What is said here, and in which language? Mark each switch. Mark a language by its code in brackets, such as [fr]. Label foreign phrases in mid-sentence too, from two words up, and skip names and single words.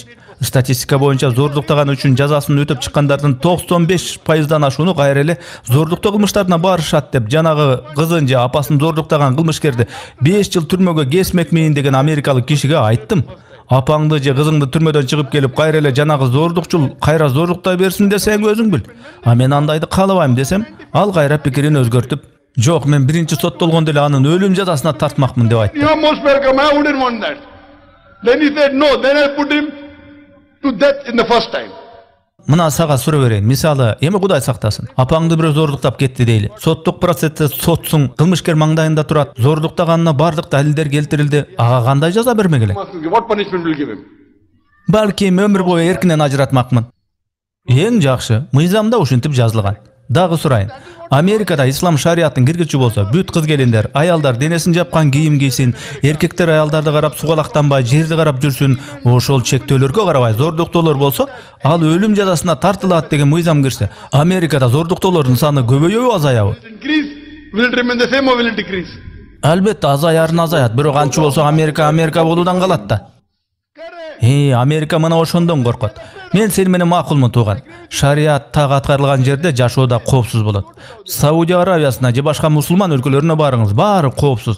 [ky] Статистика боюнча зордуктаган үчүн жазасын өтөп чыккандардын 95%дан ашууну кайра эле зордуктоо кылмыштарына барышат деп жанагы кызын же апасын зордуктаган кылмышкерди 5 жыл түрмөгө кесмекмин деген америкалык кишиге айттым. Апаңды же кызыңды түрмөдөн чыгып келип кайра эле жанагы зордукчул кайра зордуктай берсин десең өзүң бил. А мен андайды каалабайм десем, ал кайра пикирин өзгөртүп, жок, мен биринчи соттолгондо эле анын өлүм жазасына тартмакмын деп айтты. [en] You're most welcome. I wouldn't want that. Then he said no. Then I put him to death in the first time. [ky] Мына сага суроо берейин. Мисалы, эми Кудай сактасын. Апаңды бирөө зордуктап кетти дейли. Соттук процессте сотсуң, кылмышкер маңдайында турат. Зордуктаганына бардык далилдер келтирилди. Ага кандай жаза бермек эле? [en] What punishment will give him? [ky] Балким өмүр бою эркинен ажыратмакмын. Эң жакшы, мыйзамда ушинтип жазылган. Дагы сурайын. Америкада ислам шариятын киргизчү болсо, бүт кыз келиндер, аялдар денесин жапкан кийим кийсин, эркектер аялдарды карап сугалактанбай, жерди карап жүрсүн. Ошол чектөөлөргө карабай зордуктоолор болсо, ал өлүм жазасына тартылат деген мыйзам кирсе, Америкада зордуктоолордун саны көбөйөбү, азаябы? [en] Increase, will it remain the same or will it decrease? [ky] Албетте азаярын азаят, бирок антчы болсо Америка болуудан калат да. Америка мына ошондон коркот. Мен сени менен макулмун тууган. Шарият так аткарылган жерде жашоо да коопсуз болот. Саудия Аравиясына же башка мусулман өлкөлөрүнө барыңыз, баары коопсуз.